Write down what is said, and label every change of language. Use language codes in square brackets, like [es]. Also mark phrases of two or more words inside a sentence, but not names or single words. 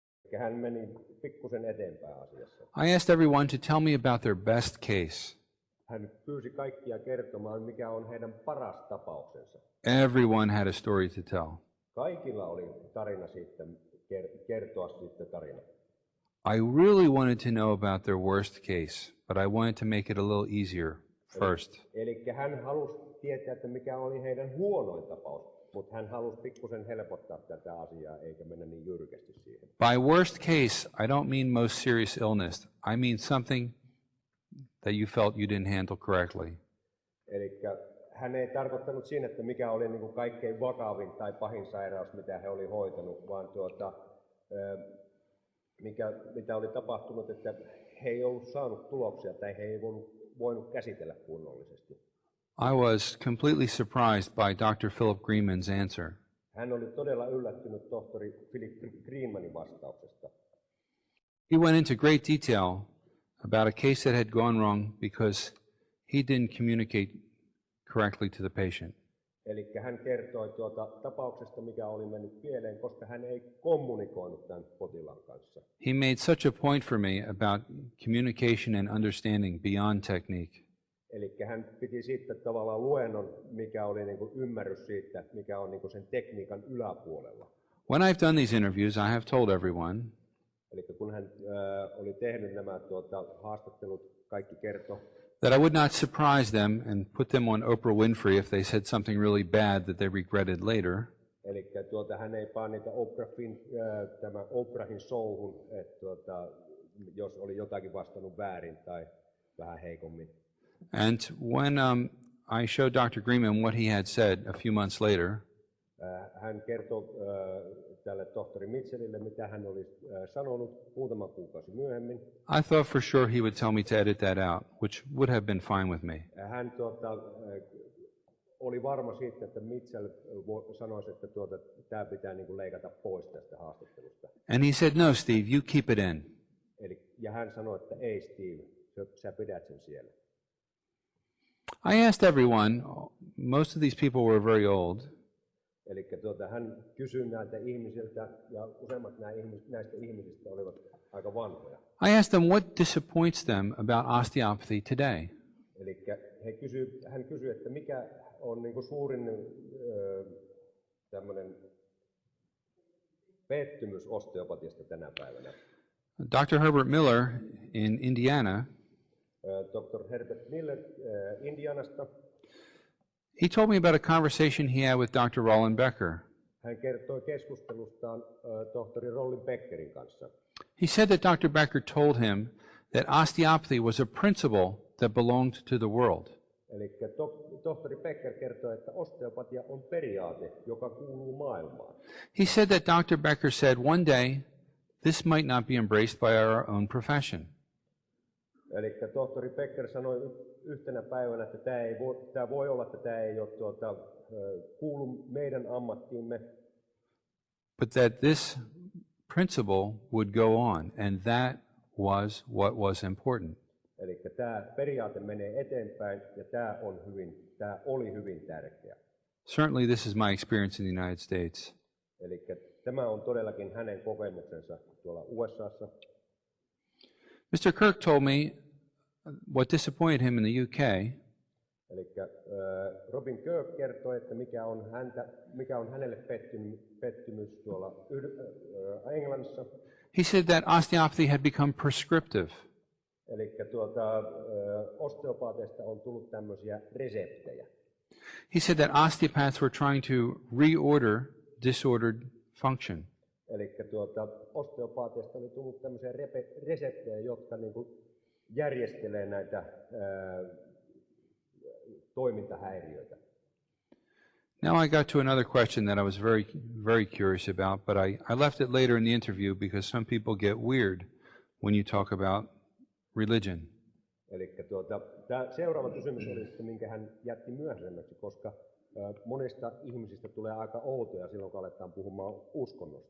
[fi] Eli hän meni pikkusen eteenpäin asiassa. [en] I asked everyone to tell me about their best case. [fi] Hän pyysi kaikkia kertomaan, mikä on heidän paras tapauksensa. [en] Everyone had a story to tell. [fi] Kaikilla oli tarina sitten, kertoa sitten tarina. [en] I really wanted to know about their worst case, but I wanted to make it a little easier first. [fi] Eli hän halusi tietää, että mikä oli heidän huonoin tapaus, mutta hän halusi pikkusen helpottaa tätä asiaa, eikä mennä niin jyrkästi siihen. [en] By worst case, I don't mean most serious illness. I mean something that you felt you didn't handle correctly. [fi] Eli hän ei tarkoittanut siinä, että mikä oli niin kuin kaikkein vakavin tai pahin sairaus, mitä he oli hoitanut, vaan mitä oli tapahtunut, että he ei ollut saanut tuloksia tai he ei voinut käsitellä kunnollisesti. [en] I was completely surprised by Dr. Philip Greenman's answer. [fi] Hän oli todella yllättynyt tohtori Philip Greenmanin vastauksesta. [en] He went into great detail about a case that had gone wrong because he didn't communicate correctly to the patient. [fi] Eli hän kertoi tapauksesta, mikä oli mennyt pieleen, koska hän ei kommunikoinut tämän potilaan kanssa. [en] He made such a point for me about communication and understanding beyond technique. [fi] Eli hän piti siitä tavallaan luennon, mikä oli niin kuin ymmärrys siitä, mikä on niin kuin sen tekniikan yläpuolella. [en] When I've done these interviews, I have told everyone [fi] Eli kun hän oli tehnyt nämä haastattelut, kaikki kertoi, [en] that I would not surprise them and put them on Oprah Winfrey if they said something really bad that they regretted later. [fi] Eli hän ei pane niitä Oprahin showhun, että jos oli jotakin vastannut väärin tai vähän heikommin. [en] And when I showed Dr. Greenman what he had said a few months later, [fi] hän kertoi tälle tohtori Mitchellille, mitä hän oli sanonut muutama kuukausi myöhemmin. [en] I thought for sure he would tell me to edit that out, which would have been fine with me. [fi] Hän oli varma siitä, että Mitchell sanoisi, että tämä pitää niin kuin leikata pois tästä haastattelusta. [en] And he said, no, Steve, you keep it in. [fi] Ja hän sanoi, että ei Steve, sä pidät sen siellä. [en] I asked everyone, most of these people were very old. [fi] Eli hän kysyi näiltä ihmisiltä, ja useimmat näistä ihmisistä olivat aika vanhoja. [en] I asked them what disappoints them about osteopathy today. [fi] Eli hän kysyi, että mikä on niin kuin suurin tämmöinen pettymys osteopatiasta tänä päivänä. [en] Dr. Herbert Miller in Indiana, Dr. [fi] Herbert Miller Indianasta. [en] He told me about a conversation he had with Dr. Roland Becker. [fi] Hän kertoi keskustelustaan tohtori Roland Beckerin kanssa. [en] He said that Dr. Becker told him that osteopathy was a principle that belonged to the world. [fi] Eli tohtori Becker kertoi, että osteopatia on periaate, joka kuuluu maailmaan. [en] He said that Dr. Becker said one day this might not be embraced by our own profession. [fi] Eli tohtori Becker sanoi yhtenä päivänä, että tämä voi olla, että tämä ei ole kuulu meidän ammattiimme. [en] But that this principle would go on, and that was what was important. [fi] Eli tämä periaate menee eteenpäin, ja tämä oli hyvin tärkeä. [en] Certainly this is my experience in the United States. [fi] Eli tämä on todellakin hänen kokemuksensa tuolla USAssa. [en] Mr. Kirk told me what disappointed him in the UK. [fi] Eli Robin Kirk kertoi, että mikä on hänelle pettymys tuolla Englannissa. [en] He said that osteopathy had become prescriptive. [fi] Eli osteopaateista on tullut tämmöisiä reseptejä. [en] He said that osteopaths were trying to reorder disordered function. [fi] Eli osteopaateista oli tullut tämmöisiä reseptejä, jotka niin kuin järjestelee näitä toimintahäiriöitä. [en] Now I got to another question that I was very curious about, but I left it later in the interview because some people get weird when you talk about religion. [fi] Eli tämä seuraava kysymys oli sitten, minkä hän jätti myöhemmäksi, koska monista ihmisistä tulee aika outoja silloin, kun aletaan puhumaan uskonnosta.